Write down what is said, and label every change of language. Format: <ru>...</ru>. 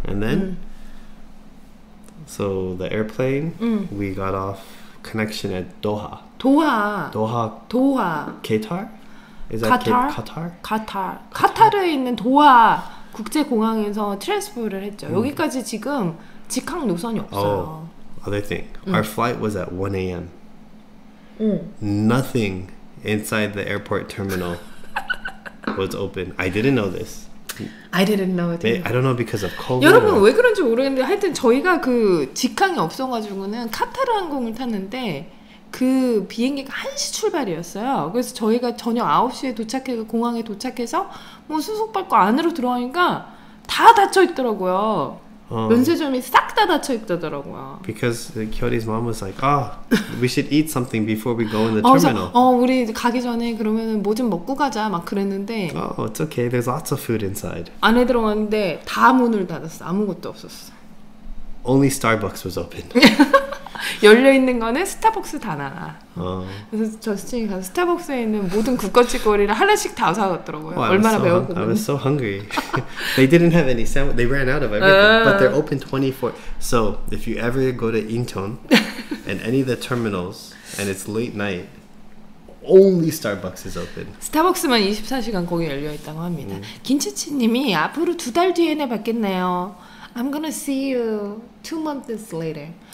<en>And then, so the airplane, we got off connection at Doha.</en> <ko>도하.</ko> <en>Qatar? Is that Qatar? Qatar?</en> <ko>카타르에 있는 도하 국제공항에서 트랜스포를 했죠. 여기까지 지금 직항 노선이 없어요.</ko> <en>Other thing. Our flight was at 1 a.m. Nothing inside the airport terminal was open. I didn't know this. I didn't know it. I don't know because of COVID.</en> <ko>여러분 왜 그런지 모르겠는데 하여튼 저희가 그 직항이 없어가지고는 카타르 항공을 탔는데 그 비행기가 1시 출발이었어요. 그래서 저희가 저녁 9시에 도착해서 공항에 도착해서 뭐 수속 밟고 안으로 들어가니까 다 닫혀 있더라고요. 면세점이 싹 다 닫혀 있다더라고요.</ko> <en>Because Kyori's mom was like, we should eat something before we go in the terminal.</en> <ko>우리 가기 전에 그러면은 뭐 좀 먹고 가자 막 그랬는데.</ko> <en>It's okay. There's lots of food inside.</en> <ko>안에 들어갔는데 다 문을 닫았어. 아무것도 없었어.</ko> <en>only Starbucks was open.</en> <ko>열려있는 거는 스타벅스 다나나. 그래서 저스틴이 가서 스타벅스에 있는 모든 국거치거리를 하나씩 다 사왔더라고요. 얼마나 배고프면.</ko> <en>I was so hungry. They didn't have any sandwich. They ran out of everything. But they're open 24. So if you ever go to Incheon and any of the terminals and it's late night, only Starbucks is open.</en> <ko>스타벅스만 24시간 거기 열려있다고 합니다. 김치치님이 앞으로 2달 뒤에는 뵙겠네요.</ko> <en>I'm gonna see you 2 months later.</en>